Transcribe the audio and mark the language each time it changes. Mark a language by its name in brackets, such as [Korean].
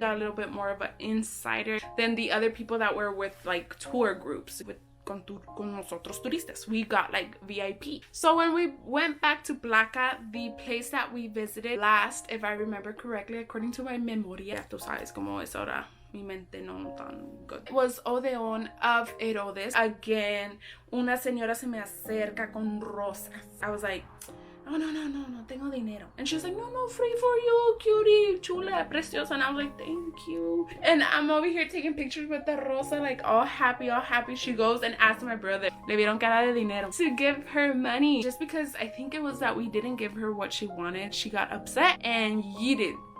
[English] Got a little bit more of an insider than the other people that were with like tour groups with con nosotros turistas. We got like VIP. So when we went back to Plaka, the place that we visited last, if I remember correctly, according to my memoria, tú sabes cómo es ahora, mi mente no tan good, was Odeon of Herodes. [Spanish] Again, una señora se me acerca con rosas. [English] I was like, oh, no tengo dinero. And she was like, no, free for you, cutie, chula, preciosa. And I was like, thank you. And I'm over here taking pictures with the rosa, like all happy. She goes and asks my brother, le vieron cara de dinero, to give her money. Just because I think it was that we didn't give her what she wanted, she got upset and yeeted.